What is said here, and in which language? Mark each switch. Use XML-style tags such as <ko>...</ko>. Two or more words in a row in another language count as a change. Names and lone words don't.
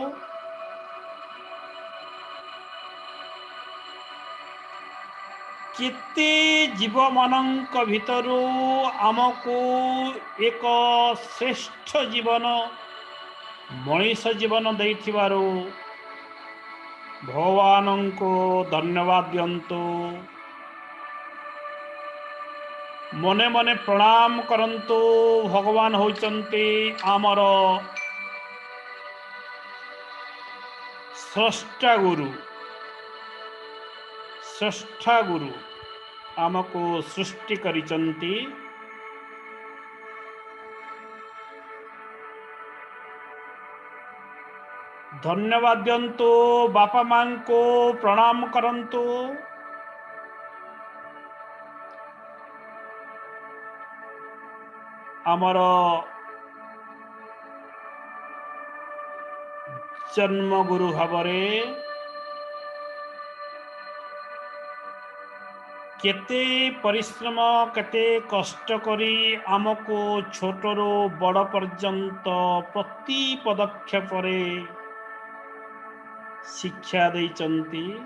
<or>କେତେ ଜୀବ ମାନଙ୍କ ଭିତରୁ ଆମକୁ ଏକ ଶ୍ରେଷ୍ଠ ଜୀବନ ମଣିଷ ଜୀବନ ଦେଇଥିବାରୁ ଭଗବାନଙ୍କୁ ଧନ୍ୟବାଦ ଦିଅନ୍ତୁ। ମନେ ମନେ ପ୍ରଣାମ କରନ୍ତୁ। ଭଗବାନ ହେଉଛନ୍ତି ଆମର ସ୍ରଷ୍ଟା ଗୁରୁ। ସ୍ରଷ୍ଟା ଗୁରୁ ଆମକୁ ସୃଷ୍ଟି କରିଛନ୍ତି। ଧନ୍ୟବାଦ ଦିଅନ୍ତୁ। ବାପା ମାଙ୍କୁ ପ୍ରଣାମ କରନ୍ତୁ। ଆମର ଜନ୍ମ ଗୁରୁ ଭାବରେ କେତେ ପରିଶ୍ରମ କେତେ କଷ୍ଟ କରି ଆମକୁ ଛୋଟରୁ ବଡ଼ ପର୍ଯ୍ୟନ୍ତ ପ୍ରତି ପଦକ୍ଷେପ ଶିକ୍ଷା ଦେଇଛନ୍ତି।</or>